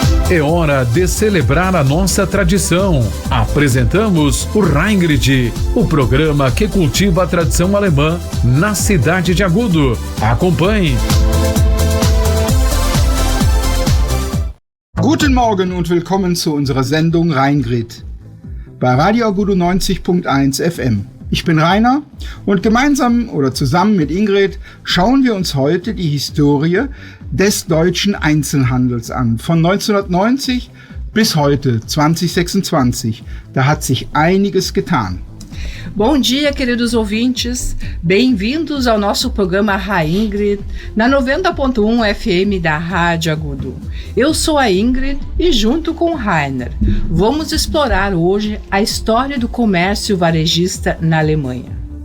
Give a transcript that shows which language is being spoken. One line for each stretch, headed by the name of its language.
Portuguese: É hora de celebrar a nossa tradição. Apresentamos o Reingrid, o programa que cultiva a tradição alemã na cidade de Agudo. Acompanhe.
German: Guten Morgen und willkommen zu unserer Sendung Reingrid bei Radio Agudo 90.1 FM. Ich bin Rainer und gemeinsam oder zusammen mit Ingrid schauen wir uns heute die Historie des deutschen Einzelhandels an. Von 1990 bis heute, 2026. Da hat sich einiges getan.
Portuguese: Bom dia, queridos ouvintes. Bem-vindos ao nosso programa Reingrid, na 90.1 FM da Rádio Agudo. Eu sou a Ingrid e, junto com o Rainer, vamos explorar hoje a história do comércio varejista na Alemanha.